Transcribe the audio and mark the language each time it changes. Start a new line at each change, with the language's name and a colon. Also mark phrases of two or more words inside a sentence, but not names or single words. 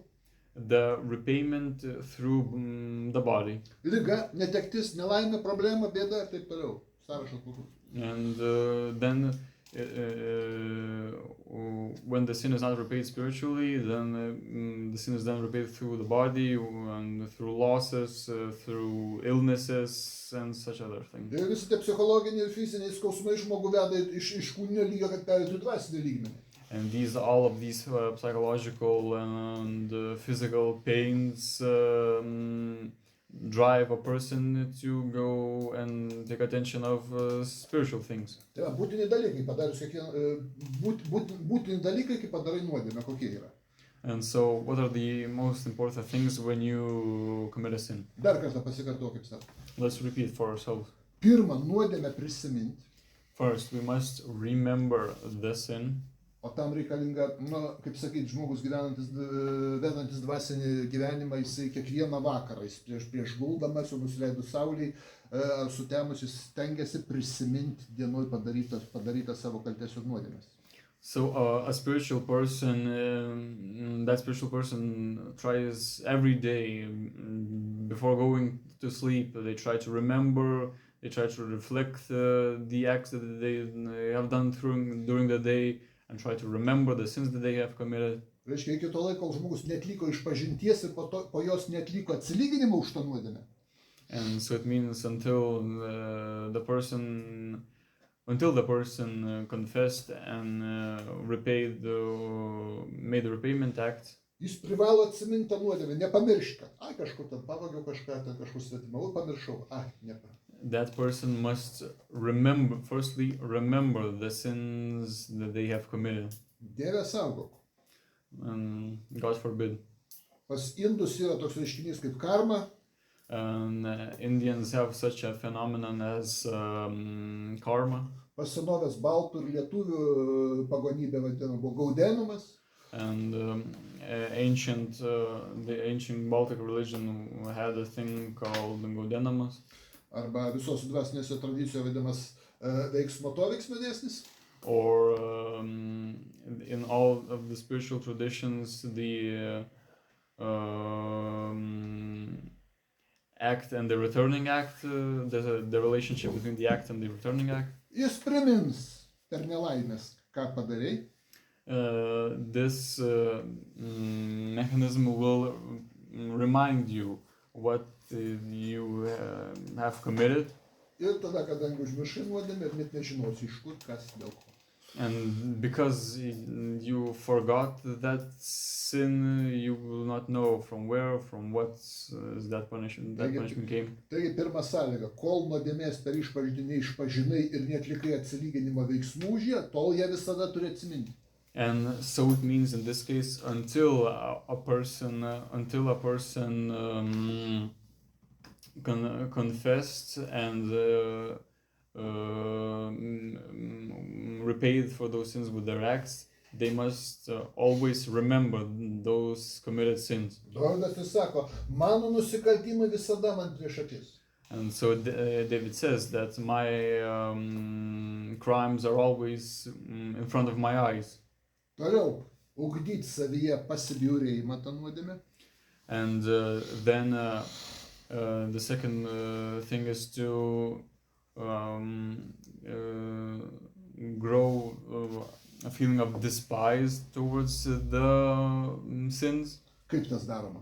English: The repayment through the body.
Lithuanian: Liga, netektis, nelaimė, problema, bėda ir taip toliau. Sąrašas būtų.
English: And then when the sin is not repaid spiritually, then the sin is then repaid through the body and through losses, through illnesses and such other things.
Lithuanian: Ir visi tie psichologiniai ir fiziniai skausmai žmogų veda iš kūninio lygio, kad perėtų į dvasinį lygmenį.
English: And all of these psychological and physical pains drive a person to go and take attention of spiritual things.
Lithuanian: Tai va, būtini dalykai, būtini dalykai, kai padarai nuodėmę, kokie yra.
English: And so, what are the most important things when you commit a sin?
Lithuanian: Dar kartą pasikartokim savo.
English: Let's repeat for ourselves.
Lithuanian: Pirma, nuodėmę prisiminti.
English: First, we must remember the sin.
Lithuanian: O tam reikalinga, kaip sakyti, žmogus vedantis dvasinį gyvenimą, jisai kiekvieną vakarą, jis prieš guldamas, jau nusileidus saulei, sutemus, jis stengiasi prisiminti dienoj padarytą savo kaltės ir nuodėmės.
English: So a spiritual person, that spiritual person tries every day before going to sleep, they try to remember, they try to reflect the acts that they have done during the day, and try to remember the sins that they have committed.
Lithuanian: Reiškia, iki to laiko, kol žmogus netliko išpažinties ir po jos netliko atsilyginimą už tą nuodėmę.
English: And so it means until the person confessed and made the repayment act.
Lithuanian: Jis privalo atsiminti tą nuodėmę, nepamiršti, kad kažkur ten pavogiau kažką, ten kažkur svetimavau, pamiršau,
English: That person must firstly remember the sins that they have committed.
Lithuanian: Dieve saugok.
English: And God forbid.
Lithuanian: Pas indus yra toks reiškinys kaip karma.
English: And Indians have such a phenomenon as karma.
Lithuanian: Pas senovės baltų ir lietuvių pagonybė vadinama buvo gaudenumas.
English: And the ancient Baltic religion had a thing called gaudenamas.
Lithuanian: Arba visos dvasinėse tradicijoje vadinamas veiksmo dėsnis.
English: Or in all of the spiritual traditions, the act and the returning act, the relationship between the act and the returning act.
Lithuanian: Jis primins per nelaimės, ką padarei.
English: This mechanism will remind you what you have committed.
Lithuanian: Ir tada, kadangi užmiršai nuodėmę, net nežinosi iš kur, kas, dėl ko.
English: And because you forgot that sin, you will not know from where, from what that punishment came.
Lithuanian: Taigi pirma sąlyga, kol nuodėmės per išpažinti neišpažinai ir neatlikai atsilyginimo veiksmų už ją, tol ją visada turi atsiminti.
English: And so it means in this case, until a person confessed and repaid for those sins with their acts, they must always remember those committed sins.
Lithuanian: Dovydas jis sako, mano nusikaltimai visada man prieš akis.
English: And so David says that my crimes are always in front of my eyes.
Lithuanian: Toliau, ugdyti savyje pasibjaurėjimą tą nuodėmę.
English: And then the second thing is to grow a feeling of despise towards the sins.
Lithuanian: Kaip tas daroma?